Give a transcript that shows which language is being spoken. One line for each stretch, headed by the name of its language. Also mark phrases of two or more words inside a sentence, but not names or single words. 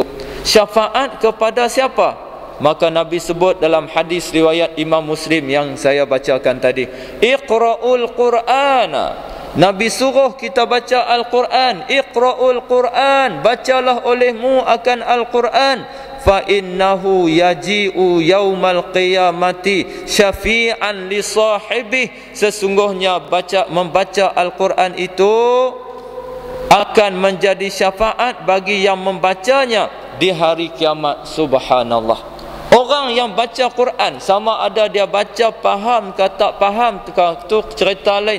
Malay: Syafaat kepada siapa? Maka Nabi sebut dalam hadis riwayat Imam Muslim yang saya bacakan tadi,
Arabic: اقرءوا القرآن.
Malay: Nabi suruh kita baca Al-Quran.
Arabic: اقرءوا القرآن,
Malay: bacalah olehmu akan Al-Quran.
Arabic: فإنه يجيء يوم القيامة شفيعا لصاحبه.
Malay: Sesungguhnya membaca Al-Quran itu akan menjadi syafaat bagi yang membacanya di hari kiamat. Subhanallah. Orang yang baca Quran, sama ada dia baca faham ke tak faham, tu cerita lain.